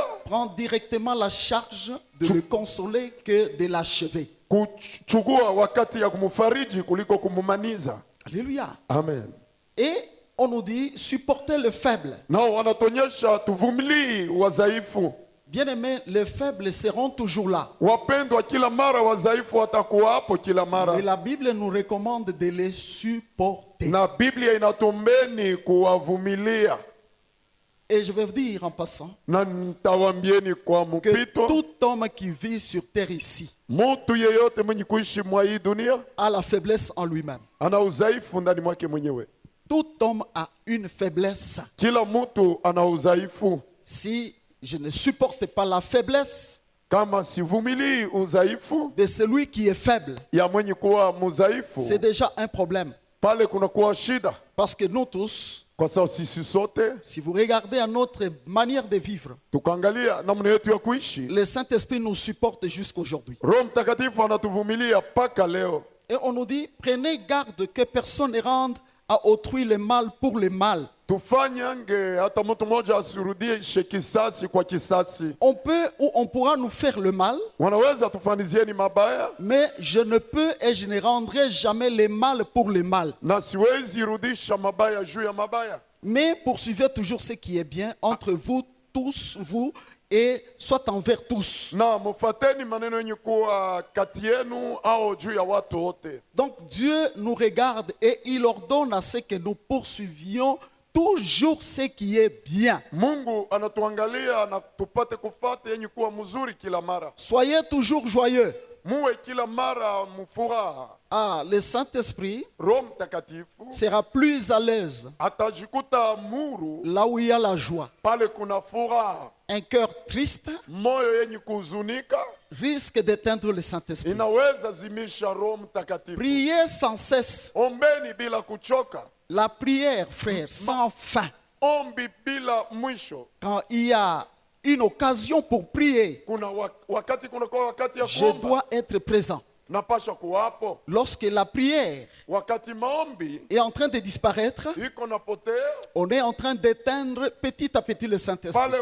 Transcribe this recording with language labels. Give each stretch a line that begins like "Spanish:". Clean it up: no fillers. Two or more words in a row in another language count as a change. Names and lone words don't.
French: prends directement la charge de le consoler que de l'achever.
Swahili: kuchukua wakati ya kumfariji kuliko kumumaniza. Alléluia. Amen.
French: Et on nous dit, supportez le faible.
Swahili: Nao wanatuonyesha tuvumilii wadhaifu.
French: Bien-aimés, les faibles seront toujours là.
Swahili: Wapendwa, kila mara wadhaifu watakuwa hapo kila mara.
French: Mais la Bible nous recommande de les supporter.
Swahili: Na Biblia inatuombeni kuwavumilia.
French: Et je vais vous dire en passant
Swahili: Na nitawambieni kwa
French: que
Swahili: mpito,
French: tout homme qui vit sur terre ici
Swahili: mtu yeyote mwenye kuishi mwa hii dunia
French: a la faiblesse en lui-même.
Swahili: ana udhaifu ndani mwake mwenyewe.
French: Tout homme a une faiblesse.
Swahili: Kila mtu ana udhaifu.
French: Si je ne supporte pas la faiblesse
Swahili: Kama sivumilii udhaifu
French: de celui qui est faible,
Swahili: ya mwenye kuwa mudhaifu,
French: c'est déjà un problème.
Swahili: pale kunakuwa shida,
French: Parce que nous tous,
Swahili: kwa sababu sisi sote
French: si vous regardez à notre manière de vivre,
Swahili: tukaangalia namna yetu ya kuishi,
French: le Saint-Esprit nous supporte jusqu'aujourd'hui.
Swahili: Roho Mtakatifu anatuvumilia mpaka leo.
French: Et on nous dit, prenez garde que personne ne rende à autrui le mal pour le mal.
Swahili: Tufanyange hata mtu mmoja asirudishe kisasi kwa kisasi.
French: On peut ou on pourra nous faire le mal,
Swahili: Wanaweza tufanizieni mabaya,
French: mais je ne peux et je ne rendrai jamais le mal pour le mal.
Swahili: na siwezi rudisha mabaya juu ya mabaya.
French: Mais poursuivez toujours ce qui est bien entre vous tous, vous, et soit envers tous.
Swahili: Na mufateni maneno yenye kuwa kati yenu au juu ya watu wote.
French: Donc Dieu nous regarde et il ordonne à ce que nous poursuivions toujours ce qui est bien.
Swahili: Mungu anatuangalia na tupate kufata yenye kuwa mzuri kila mara.
French: Soyez toujours joyeux.
Swahili: Muwe kila mara mfuraha.
French: Ah, le Saint-Esprit
Swahili: Roho Mtakatifu
French: sera plus à l'aise
Swahili: atajikuta muru
French: là où il y a la joie.
Swahili: pale kuna furaha.
French: Un cœur triste
Swahili: Moyo yenye kuhuzunika
French: risque d'éteindre le Saint-Esprit.
Swahili: inaweza zimisha Roho Mtakatifu.
French: Priez sans cesse.
Swahili: Ombeni bila kuchoka.
French: La prière, frère, sans fin.
Swahili: Ombi bila mwisho.
French: Quand il y a une occasion pour prier, je dois être présent. Lorsque la prière est en train de disparaître, on est en train d'éteindre petit à petit le Saint-Esprit.